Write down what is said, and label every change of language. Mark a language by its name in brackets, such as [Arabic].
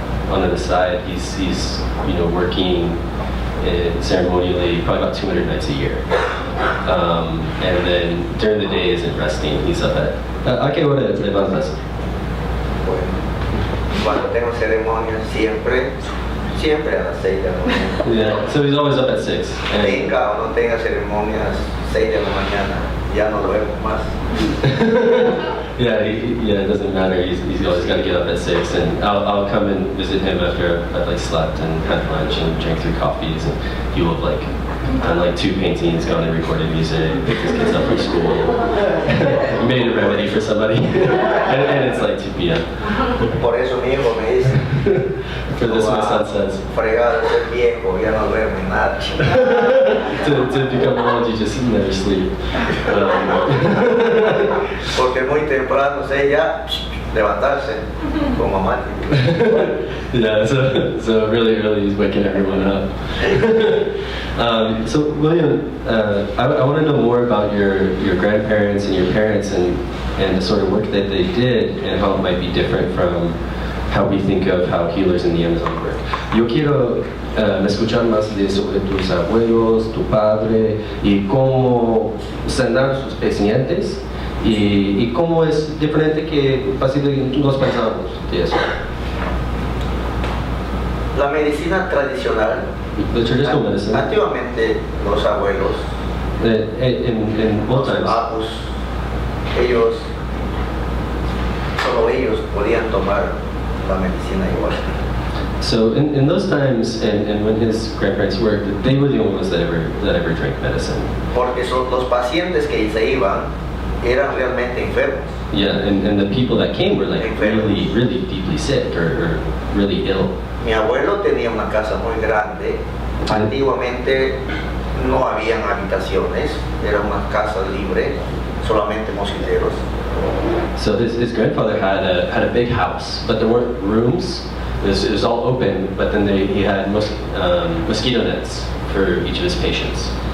[English] on the side, he's working ceremonially probably about 200 nights a year. And then during the day isn't resting. He's up at... [Spanish] ¿A qué hora te levantas? Bueno, cuando tengo ceremonias siempre a las 6 de la mañana. [English] Yeah, so he's always up at 6. And [Spanish] Tenga o no tenga ceremonias, 6 de la mañana, ya no duermo más. [English] yeah, it doesn't matter. He's always got to get up at 6, and I'll come and visit him after I've like slept and had lunch and drank 3 coffees, and he will have like done like 2 paintings, gone and recorded music, picked his kids up from school, made a remedy for somebody, and it's like 2 p.m. [Spanish] Por eso mi hijo me dice, [English] For this, my son says, [Spanish] fregado de ser viejo, ya no duerme nada. [English] to become old, you just never sleep. [Spanish] Porque muy temprano sé ya levantarse con mamá. [English] Yeah, so really early he's waking everyone up. So William, I want to know more about your grandparents and your parents and the sort of work that they did and how it might be different from how we think of how healers in the Amazon work. [Spanish] Yo quiero escuchar más sobre tus abuelos, tu padre y cómo sanar sus pacientes y cómo es diferente que fácilmente nos pensamos de eso. La medicina tradicional, [English] The traditional medicine, [Spanish] antiguamente los abuelos, [English] in old [Spanish] los [English] times, [Spanish] abus, solo ellos podían tomar la medicina igual. [English] so in those times and when his grandparents worked, they were the only ones that ever drank medicine. [Spanish] Porque los pacientes que se iban eran realmente enfermos. [English] Yeah, and the people that came were like really, really deeply sick or really ill. [Spanish] Mi abuelo tenía una casa muy grande. Antiguamente no habían habitaciones, era una casa libre, solamente mosquiteros. [English] So his grandfather had a big house, but there weren't rooms. It was all open, but then he had mosquito nets for each of his patients.